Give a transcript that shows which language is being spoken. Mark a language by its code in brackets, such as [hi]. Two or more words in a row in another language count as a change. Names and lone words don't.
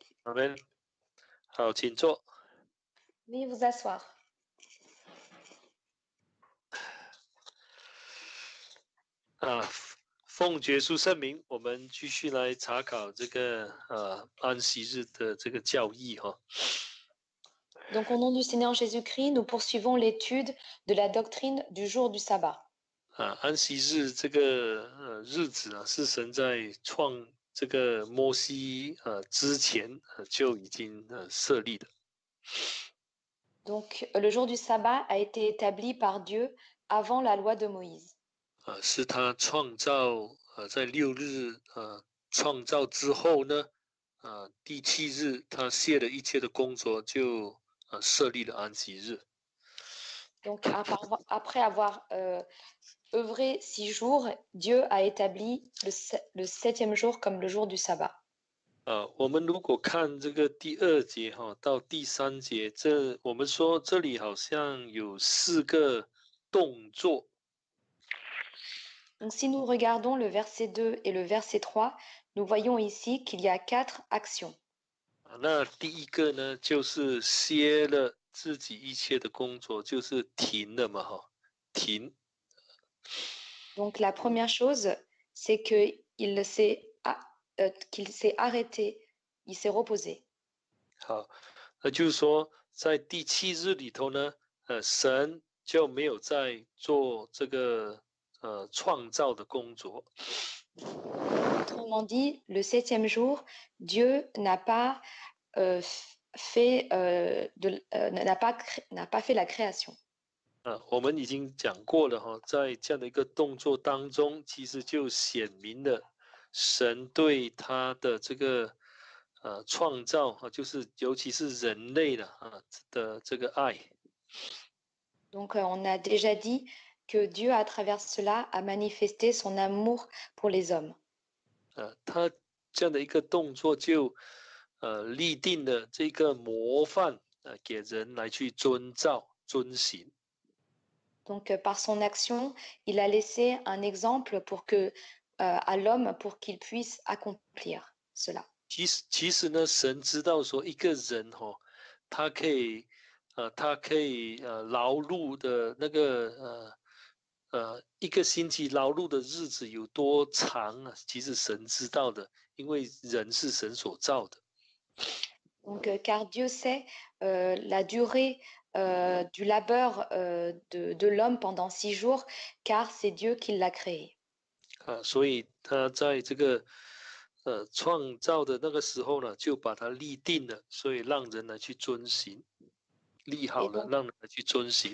[zh] 阿门。好，请坐。 [fr] Veuillez vous asseoir. [zh] 奉耶稣圣名，我们继续来查考这个安息日的这个教义哈。 [fr] Donc au nom du Seigneur Jésus-Christ, nous poursuivons l'étude de la doctrine du jour du sabbat. [zh] 安息日这个日子啊，是神在创这个摩西之前就已经设立的。 [fr] Donc le jour du sabbat a été établi par Dieu avant la loi de Moïse. [zh] 是他创造在6日创造之后呢，第7日他卸了一切的工作，就设立了安息日。 [fr] Donc après avoir œuvré 6 jours, Dieu a établi le 7e jour comme le jour du sabbat. [zh] 我们如果看这个第2节到第3节，我们说这里好像有4个动作。 [fr] Donc si nous regardons le verset 2 et le verset 3, nous voyons ici qu'il y a 4 actions. [zh] 那第一个呢，就是歇了自己一切的工作，就是停了嘛停。 [fr] Donc la première chose, c'est qu'il s'est arrêté, il s'est reposé. [zh] 好，那就是说，在第7日里头呢，神就没有在做这个创造的工作。 [fr] Autrement dit, le 7e jour, Dieu n'a pas fait la création. [zh] 我们已经讲过了在这样的一个动作当中，其实就显明了神对他的这个创造就是尤其是人类的这个爱。 [fr] Donc on a déjà dit que Dieu à travers cela a manifesté son amour pour les hommes. [zh] 他这样的一个动作就立定了这个模范给人来去遵照遵行。 [fr] Donc par son action, il a laissé un exemple à l'homme pour qu'il puisse accomplir cela. [zh] 其实呢，神知道说一个人他可以劳碌的那个一个星期劳碌的日子有多长啊？其实神知道的，因为人是神所造的。 [fr] Donc car Dieu sait la durée du labeur de l'homme pendant 6 jours, car c'est Dieu qui l'a créé. [zh] 所以他在这个创造的那个时候呢，就把它立定了，所以让人来去遵行，立好了，让人来去遵行。